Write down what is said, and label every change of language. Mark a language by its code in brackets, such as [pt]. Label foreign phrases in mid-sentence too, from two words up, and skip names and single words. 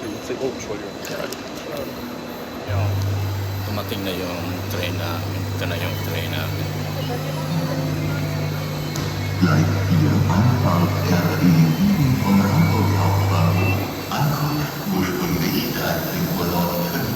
[de] Oh, Entschuldigung. Ja. [tl] Tumating na yung train namin. Ito na yung train namin. [de] Gleis 4 Anfahrt RE 7 von Hamburg Hauptbahnhof. Ankunft ursprünglich 13:59 Uhr.